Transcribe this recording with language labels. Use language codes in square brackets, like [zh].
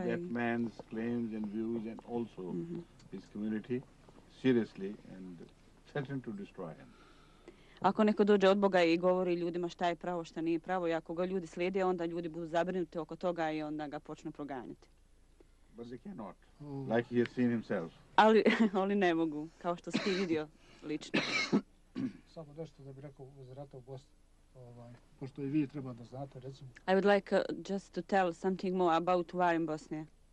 [en] that man's claims and views and also his community seriously and threaten to destroy him. [bs] Ako neko dođe od Boga i govori ljudima šta je pravo, šta nije pravo, i ako ga ljudi slijede, onda ljudi budu zabrinuti oko toga i onda ga počnu proganjati. [en] But they cannot, like he has seen himself. [bs] Ali ne mogu, kao što si ti vidio lično. Samo nešto da bi rekao uz rata u Bosni. Pošto i vi treba da znate, recimo. [en] I would like just to tell something more about war in Bosnia.